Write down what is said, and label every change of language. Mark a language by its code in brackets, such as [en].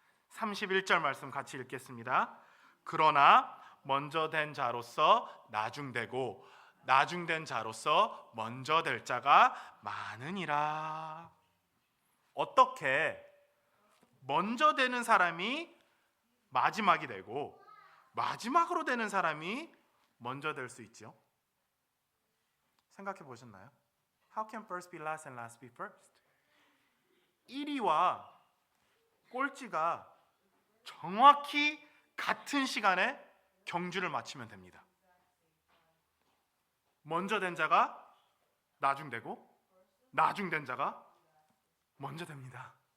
[ko] 31절 말씀 같이 읽겠습니다. 그러나 먼저 된 자로서 나중되고 나중된 자로서 먼저 될 자가 많으니라. 어떻게 먼저 되는 사람이 마지막이 되고 마지막으로 되는 사람이 먼저 될 수 있죠? 생각해 보셨나요? [en] How can first be last and last be first? [ko] 1위와 꼴찌가 정확히 같은 시간에 경주를 마치면 됩니다. 먼저 된 자가 나중되고 나중된 자가 먼저 됩니다.